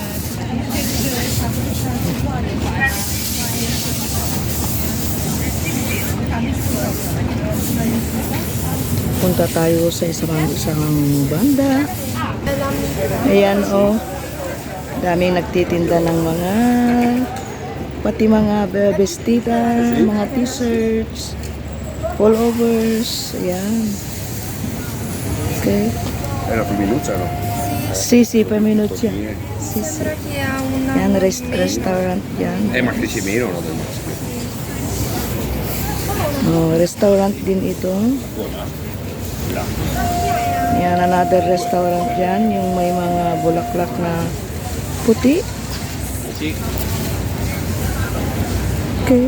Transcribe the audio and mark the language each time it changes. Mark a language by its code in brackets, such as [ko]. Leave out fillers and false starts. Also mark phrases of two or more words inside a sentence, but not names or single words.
[tl] Punta tayo sa isang banda. Ayan, oh. Daming nagtitinda ng mga pati mga bestida, mga t-shirts, pullovers. Ayan. Okay. [it] Era per minuto, no? Sí, per minuto. Sí. [tl] Yan, restaurant yan. [it] Ma che ci meno, no? [tl] Oh, restaurant din ito. Yan, [en] another restaurant [tl] yan. Yung may mga bulaklak na puti. Okay.